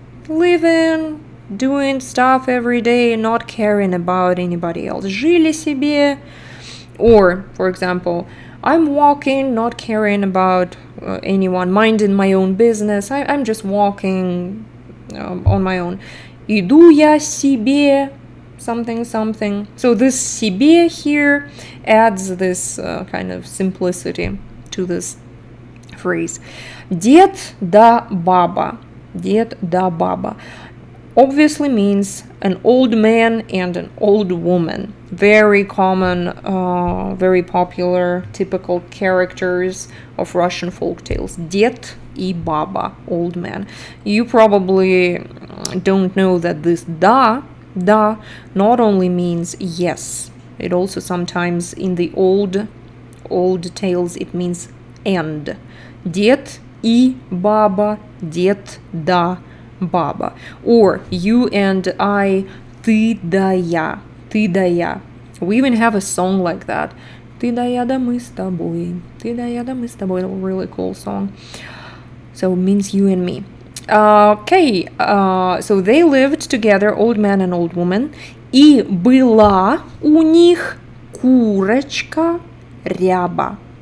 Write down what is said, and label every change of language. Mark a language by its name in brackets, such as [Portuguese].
[English] Living, doing stuff every day, not caring about anybody else. [Russian] Жили себе. [English] Or, for example, I'm walking, not caring about anyone, minding my own business. I'm just walking on my own. [Russian] Иду я себе, [English] something, something. So this себе here adds this kind of simplicity to this phrase. [Russian] Дед да баба. Дед да баба. [English] obviously means an old man and an old woman. Very common, very popular, typical characters of Russian folk tales. [Russian] Ded и baba, [English] old man. You probably don't know that this da not only means yes. It also sometimes in the old tales it means and. [Russian] Ded и baba, ded да баба. [English] Or you and I, [Russian] ты да я, ты да я. [English] We even have a song like that. [Russian] Ты да я да мы с тобой, ты да я да мы с тобой. [English] A really cool song. So it means you and me. Okay, so they lived together, old man and old woman. [Russian] И была у них курочка ряба.